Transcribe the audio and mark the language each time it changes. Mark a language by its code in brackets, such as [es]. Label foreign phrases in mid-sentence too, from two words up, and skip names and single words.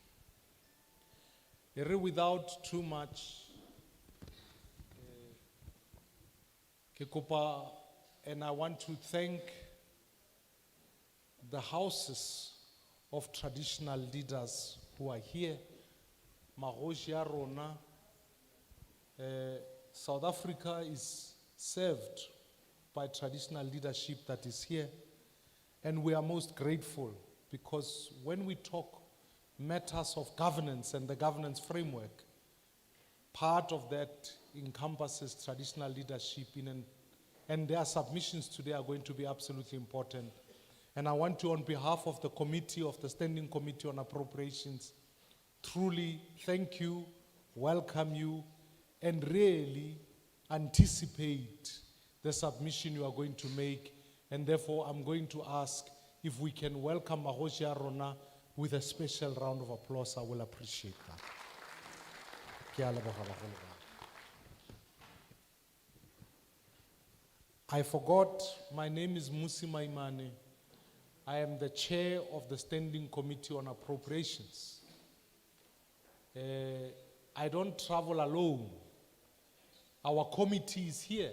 [en] Without too much, [nso] ke kopa, [en] and I want to thank the houses of traditional leaders who are here. [nso] Magoshi ya rona, [en] South Africa is served by traditional leadership that is here, and we are most grateful. Because when we talk matters of governance and the governance framework, part of that encompasses traditional leadership and their submissions today are going to be absolutely important. And I want to, on behalf of the committee, of the Standing Committee on Appropriations, truly thank you, welcome you, and really anticipate the submission you are going to make. And therefore, I'm going to ask if we can welcome [nso] Magoshi ya rona [en] with a special round of applause. I will appreciate that. [nso] Ke a leboga bagolo ba. [en] I forgot, my name is Musi Maimane. I am the chair of the Standing Committee on Appropriations. I don't travel alone. Our committee is here.